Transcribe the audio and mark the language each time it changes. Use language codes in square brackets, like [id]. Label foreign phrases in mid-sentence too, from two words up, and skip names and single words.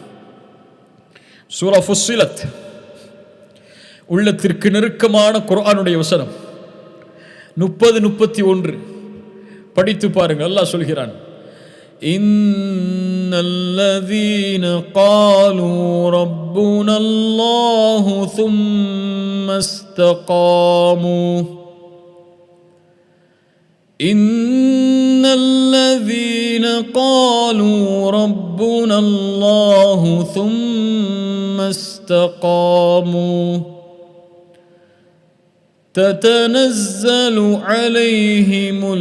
[ta] சூரா ஃபுஸ்ஸிலத், உள்ளத்திற்கு நெருக்கமான குர்ஆனுடைய வசனம் 30-31 படித்து பாருங்க. அல்லாஹ் சொல்கிறான், [ar] إن الذين قالوا ربنا الله ثم استقاموا إن الذين قالوا ربنا الله ثم استقاموا تتنزل عليهم